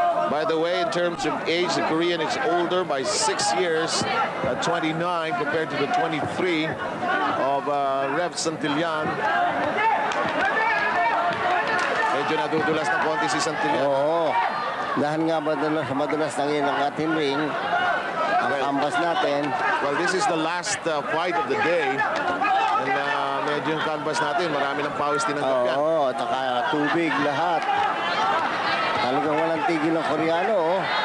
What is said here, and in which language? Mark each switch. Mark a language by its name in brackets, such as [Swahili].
[English] By the way, in terms of age, the Korean is older by 6 years, at 29 compared to the 23 of Rev Santillan. [Filipino] Medyo nadudulas na konti si Santillan. Oo. Dahil nga madulas na ngayon ang ating ring, ang ambas natin. [English] Well, this is the last fight of the day. [Filipino] And medyo yung canvas natin, marami ng pawis tinanggap yan. Oo, at saka tubig lahat. Talagang walang tigil ng Koreano, oh.